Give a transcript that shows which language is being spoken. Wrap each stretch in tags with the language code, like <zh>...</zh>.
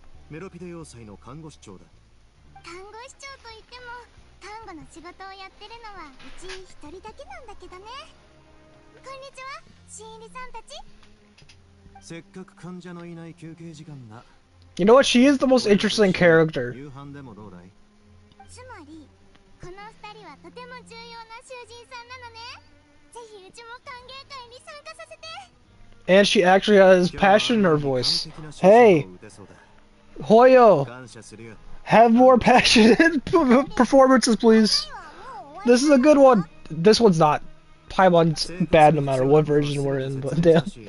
<ja>メロピデ要塞の看護師長だ。看護師長といっても、看護の仕事をやってるのはうち一人だけなんだけどね。こんにちは、新入りさんたち。せっかく患者のいない休憩時間だ。</ja> <en>You know what? She is the most interesting character.</en> <ja>夕飯でもどうだい？つまり、この二人はとても重要な囚人さんなのね。ぜひうちも歓迎会に参加させて。</ja> <en>And she actually has passion in her voice. Hey, Hoyo, have more passionate performances, please. This is a good one. This one's not. Paimon's bad no matter what version we're in, but damn.</en>